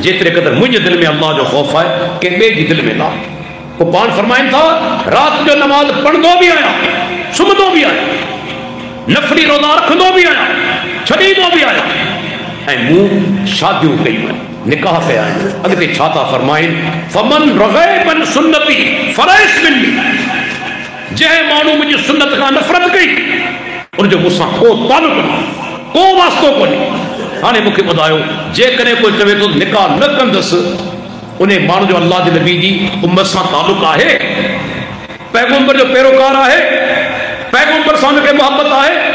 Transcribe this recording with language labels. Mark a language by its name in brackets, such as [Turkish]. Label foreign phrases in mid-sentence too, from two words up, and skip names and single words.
[Sindhi] जेतिरे क़दुरु मुंहिंजे दिलि में अल्लाह जो ख़ौफ़ आहे, कंहिं ॿिए जी दिलि में न आहे। पोइ पाण फरमाइनि था, राति जो नमाज़ पढ़ंदो बि आहियां, सुम्हंदो बि आहियां, नफ़ली रोज़ा रखंदो बि आहियां, छॾींदो बि आहियां, ऐं मूं शादियूं कयूं आहिनि, निकाह कया आहिनि। अॻिते छा था फरमाइनि, [Arabic] فمن رغب عن سنتي فليس مني, [Sindhi] जंहिं माण्हू मुंहिंजी सुन्नत खां नफ़रत कई, उनजो मूंसां को तालुक न, को वास्तो कोन्हे। हाणे मूंखे ॿुधायो, जेकॾहिं कोई चवे थो निकाह न कंदुसि, उन माण्हू जो अल्लाह जे नबी जी उम्मत सां तालुक आहे, पैगंबर जो पैरोकार आहे, पैगंबर सां उनखे मोहब्बत आहे?